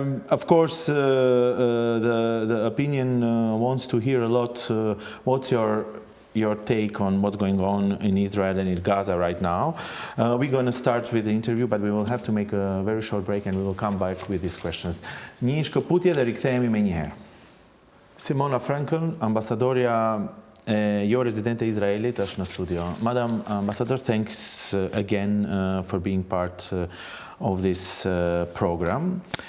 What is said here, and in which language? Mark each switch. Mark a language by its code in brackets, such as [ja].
[en] Of course, the opinion wants to hear a lot. What's your take on what's going on in Israel and in Gaza right now? We're going to start with the interview, but we will have to make a very short break and we will come back with these questions. [sq] Një shkëputje dhe rikthehemi me njëherë. Simona Frankel, ambasadorja rezidente Izraelit është në studio. [en] Madam Ambassador, thanks again for being part of this program.